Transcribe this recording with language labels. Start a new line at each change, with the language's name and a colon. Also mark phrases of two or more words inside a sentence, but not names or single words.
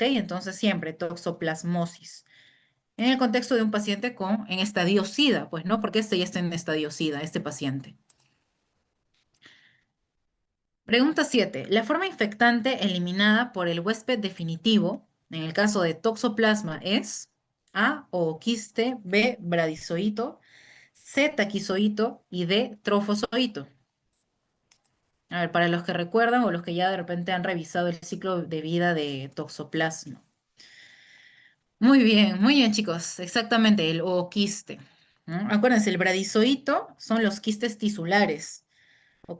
Spanish: Entonces siempre toxoplasmosis. En el contexto de un paciente en estadio SIDA, pues no, porque este ya está en estadio SIDA, este paciente. Pregunta 7. La forma infectante eliminada por el huésped definitivo, en el caso de toxoplasma, es A, ooquiste, B, bradizoito, C, taquizoito y D, trofozoito. A ver, para los que recuerdan o los que ya de repente han revisado el ciclo de vida de toxoplasma. Muy bien, chicos. Exactamente, el ooquiste. ¿No? Acuérdense, el bradizoito son los quistes tisulares, ¿ok?